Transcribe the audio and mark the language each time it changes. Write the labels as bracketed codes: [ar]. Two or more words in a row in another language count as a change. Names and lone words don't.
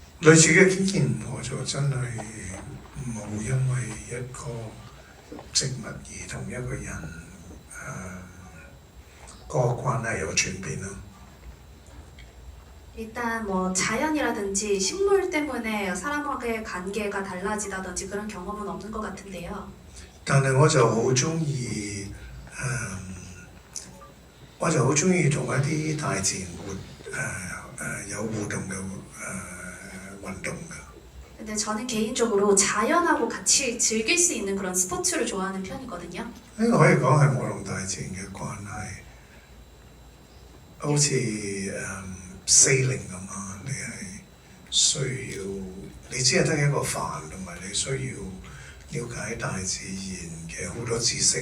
[yue] 類似嘅經驗我就真係冇因為一個植物而同一個人個關係有轉變咯。 [ko] 일단 뭐 자연이라든지 식물 때문에 사람과의 관계가 달라지다든지 그런 경험은 없는 것 같은데요. [yue] 但係我就好中意我就好中意同一啲大自然有互動嘅運動嘅。 [ko] 근데 저는 개인적으로 자연하고 같이 즐길 수 있는 그런 스포츠를 좋아하는 편이거든요. [yue] 呢個可以講係我同大自然嘅關係，好似sailing 咁啊，你係需要你只係得一個帆，同埋你需要了解大自然嘅好多知識。